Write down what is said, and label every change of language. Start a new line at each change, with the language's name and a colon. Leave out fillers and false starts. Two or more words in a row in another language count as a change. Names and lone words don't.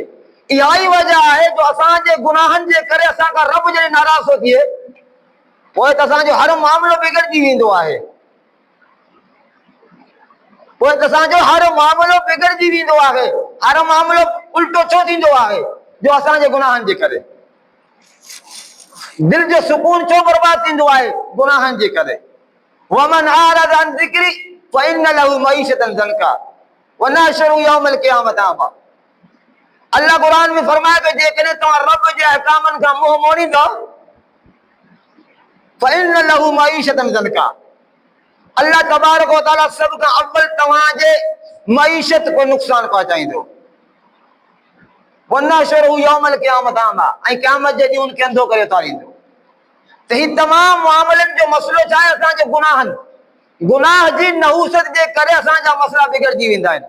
Sindhi: इहा ई वजह आहे जो असांजे गुनाहनि जे करे असांखां रब जॾहिं नाराज़ थो थिए, पोइ त असांजो हर मामिलो बिगड़जी वेंदो आहे, पोइ त असांजो हर मामिलो बिगड़जी वेंदो आहे। हर मामिलो उल्टो छो थींदो आहे? जो असांजे गुनाहनि जे करे। दिल जो सुकून छो बर्बाद थींदो आहे? गुनाहनि जे करे।
Arabic: ومن أعرض عن ذكري فإن له معيشة ضنكا ونحشره يوم القيامة أعمى.
Sindhi: अल्लाह कुरान में फरमाए तो जेकॾहिं तव्हां रब जे अहकामनि खां मुंहुं मोड़ींदो
Arabic: فإن له معيشة ضنكا, الله تبارك وتعالى
Sindhi: सब खां अव्वल तव्हांजे मईशत को नुक़सान पहुचाईंदो।
Arabic: ونحشره يوم القيامة أعمى,
Sindhi: ऐं क़यामत जे ॾींहुं उनखे अंधो करे उतारींदो। त ही तमाम मामलनि जो मसलो छा आहे? असांजे गुनाहनि, गुनाह जी नहूसत जे करे असांजा मसला बिगड़जी वेंदा आहिनि।